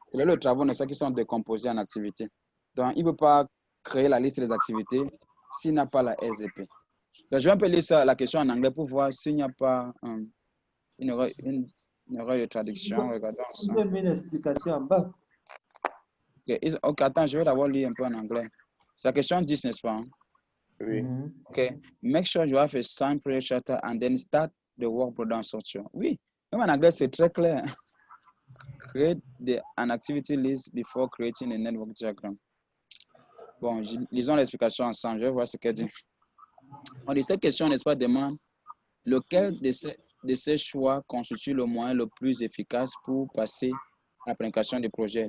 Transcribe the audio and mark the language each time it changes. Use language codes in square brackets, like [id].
[fr] Les lots de travaux ne sont qui sont décomposés en activités. Donc, il ne peut pas créer la liste des activités s'il n'a pas la SDP. Donc, je vais un peu lire ça, la question en anglais pour voir s'il n'y a pas une erreur de traduction. Regardons ça. On met une explication en bas. OK, attends, je vais d'abord lire un peu en anglais. C'est la question 10, n'est-ce pas? Oui. OK. [en] Make sure you have a signed project charter and then start the work production structure. [fr] Oui, même en anglais, c'est très clair. [en] Create an activity list before creating a network diagram. [fr] Bon, lisons l'explication ensemble. Je vais voir ce qu'elle dit. On dit, cette question, n'est-ce pas, demande lequel de ces choix constitue le moyen le plus efficace pour passer à la planification du projet.